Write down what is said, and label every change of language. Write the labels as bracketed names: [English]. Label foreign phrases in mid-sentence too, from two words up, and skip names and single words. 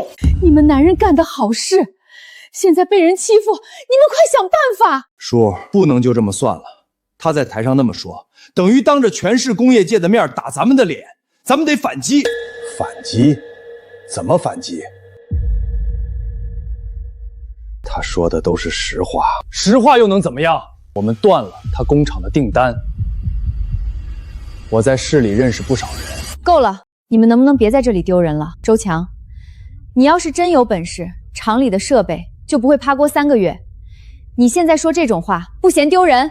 [Chinese] 你們男人幹的好事，現在被人欺負，你們快想辦法。叔，不能就這麼算了。他在台上那麼說，等於當着全市工業界的面打咱們的臉，咱們得反擊。反擊？怎麼反擊？他說的都是實話。實話又能怎麼樣？我們斷了他工廠的訂單。我在市裡認識不少人。夠了，你們能不能別在這裡丟人了？周強，你要是真有本事，廠裡的設備就不會趴鍋3個月。你現在說這種話，不嫌丟人？